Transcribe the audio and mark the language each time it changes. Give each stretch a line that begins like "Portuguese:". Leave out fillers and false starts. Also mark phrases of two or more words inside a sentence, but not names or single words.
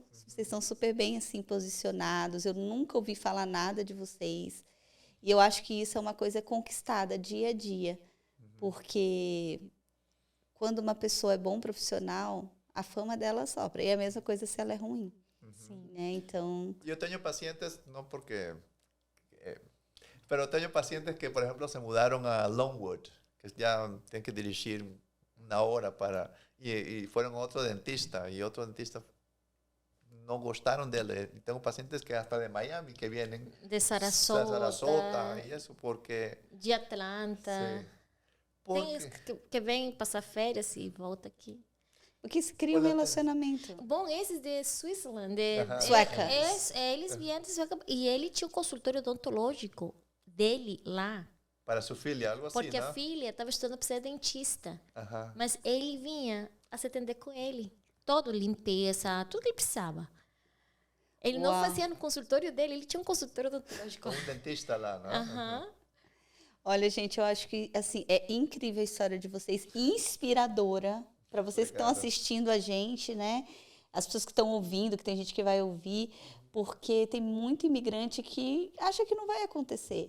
Portuguese: Vocês estão super bem assim posicionados. Eu nunca ouvi falar nada de vocês. E eu acho que isso é uma coisa conquistada dia a dia. Porque quando uma pessoa é bom profissional, a fama dela sopra. E é a mesma coisa se ela é ruim. Sim. Né? Então,
Spanish: Yo tengo pacientes, no porque, pero tengo pacientes que, por ejemplo, se mudaron a Longwood, que ya tienen que dirigir una hora para, y fueron a otro dentista, y otro dentista no gustaron de él. Y tengo pacientes que hasta de Miami que vienen, De Sarasota, Sarasota y eso, porque, de Atlanta. sí,
Portuguese: Tem porque, que vem passar férias e volta aqui. porque se cria um Olha, relacionamento. Bom, esses de Switzerland, Aham. Sueca. Eles vieram de Sueca. E ele tinha um consultório odontológico dele lá.
Spanish: para su filia, algo así, Porque ¿no?
Portuguese: a filha estava estudando para ser dentista. Ajá. Mas ele vinha a se atender com ele. Todo, limpeza, tudo que ele precisava. Ele não Uau. fazia no consultório dele, ele tinha um consultório odontológico.
Spanish: Con un dentista lá, ¿no? Aham.
Portuguese: Olha, gente, eu acho que assim é incrível a história de vocês, inspiradora para vocês que estão Obrigado. assistindo a gente, né? As pessoas que estão ouvindo, que tem gente que vai ouvir, porque tem muito imigrante que acha que não vai acontecer.